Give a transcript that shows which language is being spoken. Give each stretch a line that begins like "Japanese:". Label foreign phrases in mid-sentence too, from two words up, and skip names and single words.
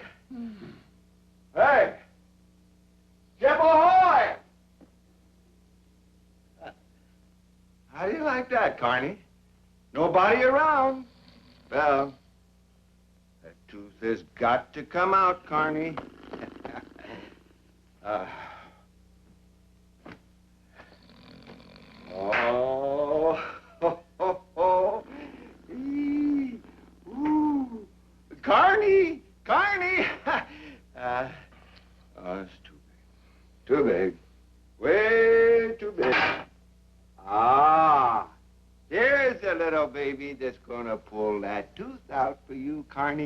English: Hey! Ship ahoy! How do you like that, Carney? Nobody around. Well, that tooth has got to come out, Carney. Oh, ho, ho, ho. Ee, ooh. Carney, Carney. Oh, it's too big. Too big. Way too big. Ah, here's a little baby that's gonna pull that tooth out for you, Carney.